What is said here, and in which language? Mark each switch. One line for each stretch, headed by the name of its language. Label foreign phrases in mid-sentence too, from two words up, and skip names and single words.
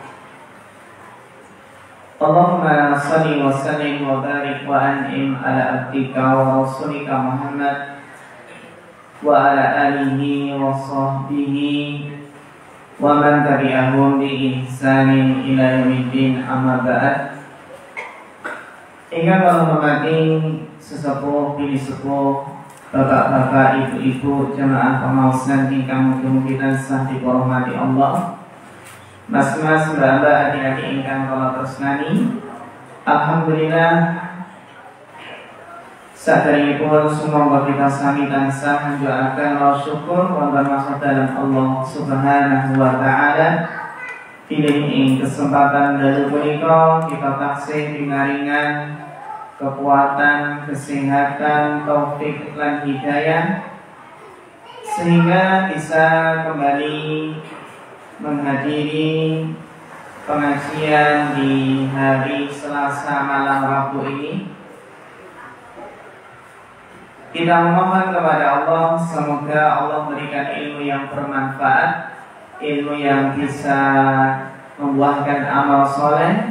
Arabic: اللهم صل وسلم وبارك وأنعم على عبدك ورسولك محمد وعلى آله وصحبه ومن تبعهم بإحسان إلى يوم الدين، أما بعد.
Javanese: Ingkang kula hormati sesepuh, bini sepuh, bapak-bapak, ibu-ibu, jamaah pamaosan ingkang mugi-mugi tansah dirahmati Allah. Mas-mas, mbak-mbak, adik-adik ingkang kula tresnani. Alhamdulillah, saderengipun sumangga kita sami tansah njuakaken rasa syukur wonten dalam
Arabic: الله سبحانه وتعالى.
Javanese: Pilih ing kesempatan dalu punika kita taksih pinaringan kekuatan, kesehatan, taufik lan hidayah
Indonesian: sehingga bisa kembali menghadiri pengajian di hari Selasa malam Rabu ini. Kita memohon kepada Allah semoga Allah berikan ilmu yang bermanfaat, ilmu yang bisa membuahkan amal soleh.